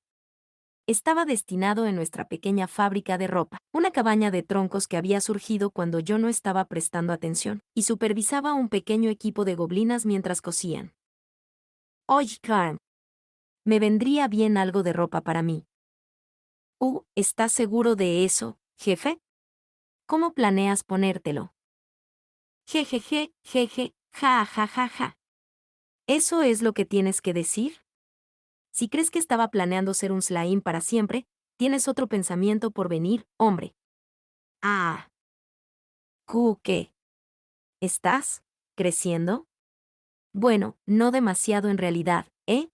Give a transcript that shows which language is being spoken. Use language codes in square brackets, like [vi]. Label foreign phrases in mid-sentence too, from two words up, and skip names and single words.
[es] Estaba destinado en nuestra pequeña fábrica de ropa, una cabaña de troncos que había surgido cuando yo no estaba prestando atención, y supervisaba un pequeño equipo de goblinas mientras cosían. Oye, Carm, me vendría bien algo de ropa para mí. ¿Estás seguro de eso, jefe? ¿Cómo planeas ponértelo? Jejeje, jeje, ja ja ja ja. ¿Eso es lo que tienes que decir? Si crees que estaba planeando ser un Slaim para siempre, tienes otro pensamiento por venir, hombre. Ah. ¿Qué? ¿Estás creciendo? Bueno, no demasiado en realidad, ¿eh?